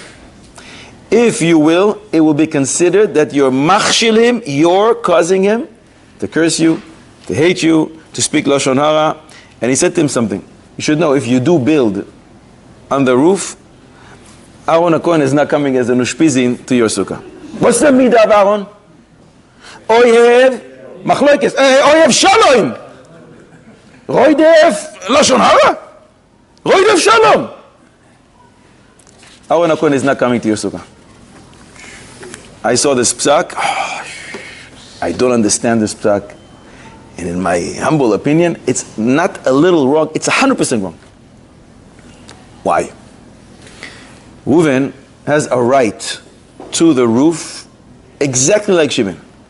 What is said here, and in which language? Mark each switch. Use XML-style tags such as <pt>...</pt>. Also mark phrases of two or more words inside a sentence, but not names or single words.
<en>If you will, it will be considered that you're machshilim, you're causing him to curse you, to hate you, to speak</en> <he>לשון הרע.</he> <en>And he said to him something. You should know, if you do build on the roof, Aaron HaKohen is not coming as a nushpizin to your sukkah. What's the midah of Aaron?</en> <he>אוהב מחלוקת. אוהב שלום. רודף לשון הרע. רודף שלום.</he> <en>Aaron HaKohen is not coming to your sukkah. I saw this psak. I don't understand this psak. And in my humble opinion, it's not a little wrong, it's 100% wrong. Why? Reuven has a right to the roof exactly like Shimon.</en>